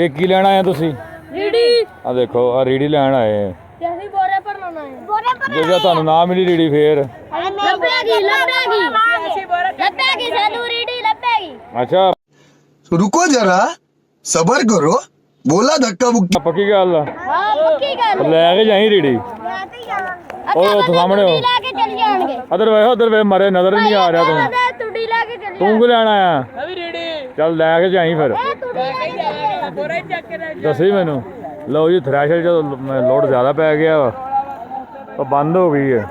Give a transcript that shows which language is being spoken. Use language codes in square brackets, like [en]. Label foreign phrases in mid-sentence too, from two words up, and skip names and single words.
[pa] ਇਹ ਕੀ ਲੈਣ ਆਏ ਆ ਤੁਸੀਂ? ਰੀੜੀ। ਆ ਦੇਖੋ ਆ ਰੀੜੀ ਲੈਣ ਆਏ ਆ। ਤੇ ਅਸੀਂ ਬੋਰੇ ਭਰਨ ਆਏ ਆ। ਬੋਰੇ ਭਰਨ ਜੇ ਤੁਹਾਨੂੰ ਨਾ ਮਿਲੀ ਰੀੜੀ ਫੇਰ ਲੱਭੇਗੀ ਸਾਨੂੰ ਰੀੜੀ ਲੱਭੇਗੀ। ਅੱਛਾ [hi] रुको जरा सबर करो बोला धक्का मुक्की। [pa] ਪੱਕੀ ਗੱਲ ਆ। ਹਾਂ ਪੱਕੀ ਗੱਲ। ਲੈ ਕੇ ਜਾਈ ਰੀੜੀ। ਓਏ ਉੱਥੇ ਸਾਹਮਣੇ ਹੋ। ਲਾ ਕੇ ਚਲ ਜਾਣਗੇ। ਉਧਰ ਵੇ ਮਰੇ ਨਜ਼ਰ ਨਹੀਂ ਆ ਰਿਹਾ ਤੂੰ। ਤੁੜੀ ਲਾ ਕੇ ਚਲ ਤੂੰ ਕੀ ਲੈਣ ਆਇਆ? ਮੈਂ ਵੀ ਰੀੜੀ। ਚੱਲ ਲੈ ਕੇ ਜਾਈ ਫਿਰ। ਦੱਸੀ ਮੈਨੂੰ। ਲਓ ਜੀ ਥ੍ਰੈਸ਼ਰ ਜਦੋਂ ਲੋਡ ਜ਼ਿਆਦਾ ਪੈ ਗਿਆ ਵਾ ਉਹ ਬੰਦ ਹੋ ਗਈ ਹੈ।